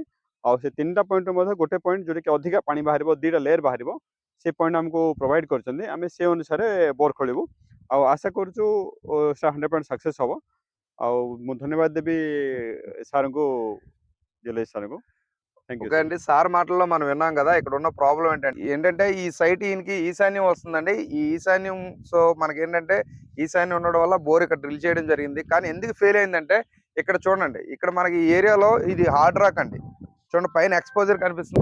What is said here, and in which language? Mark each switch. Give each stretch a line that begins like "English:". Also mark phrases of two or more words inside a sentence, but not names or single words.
Odia: ଆଉ ସେ 3ଟା ପଏଣ୍ଟରୁ ମଧ୍ୟ ଗୋଟେ ପଏଣ୍ଟ ଯୋଉଟାକି ଅଧିକା ପାଣି ବାହାରିବ, 2ଟା ଲେୟର ବାହାରିବ, ସେ ପଏଣ୍ଟ ଆମକୁ ପ୍ରୋଭାଇଡ୍ କରିଛନ୍ତି। ଆମେ ସେ ଅନୁସାରେ ବୋର୍ ଖୋଳିବୁ। ଆଉ ଆଶା କରୁଛୁ ସେଟା 100% ସକ୍ସେସ୍ ହବ। ଆଉ ମୁଁ ଧନ୍ୟବାଦ ଦେବି ସାର୍ଙ୍କୁ, ଜିଓଲଜି ସାର୍ଙ୍କୁ।
English: thank you
Telugu: ఓకే సార్। అండి. సార్ మాటల్లో మనం విన్నాం గదా! ఇక్కడున్న ప్రాబ్లమ్ ఏంటంటే ఈ సైట్ ఈయనకి ఈశాన్యం వస్తుందండి. ఈ ఈశాన్యం సో, మనకేంటంటే ఈశాన్యం ఉండడం వల్ల బోర్ ఇక్కడ డ్రిల్ చేయడం జరిగింది. కానీ ఎందుకు ఫెయిల్ అయిందంటే ఇక్కడ చూడండి. ఇక్కడ మనకి ఈ ఏరియాలో ఇది
English: hard rock
Telugu: అండి. చూడండి, పైన ఎక్స్‌పోజర్ కనిపిస్తుంది.